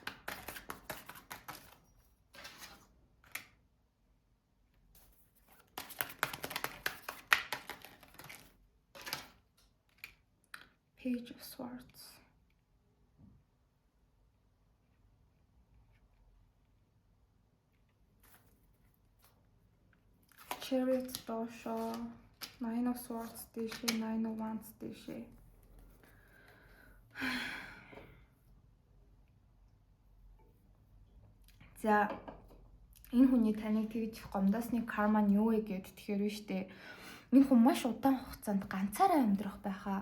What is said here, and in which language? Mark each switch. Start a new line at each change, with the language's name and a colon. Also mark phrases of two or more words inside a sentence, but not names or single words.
Mongolian: Page of Swords. Chariot доошоо, Nine of Swords дэшээ, Nine of Wands дэшээ. За энэ хүний таныг тэгж гомдосны карма нь юу вэ гэд тэгэхээр биш үү? Энэ хүн маш удаан хугацаанд ганцаараа амьдрах байхаа.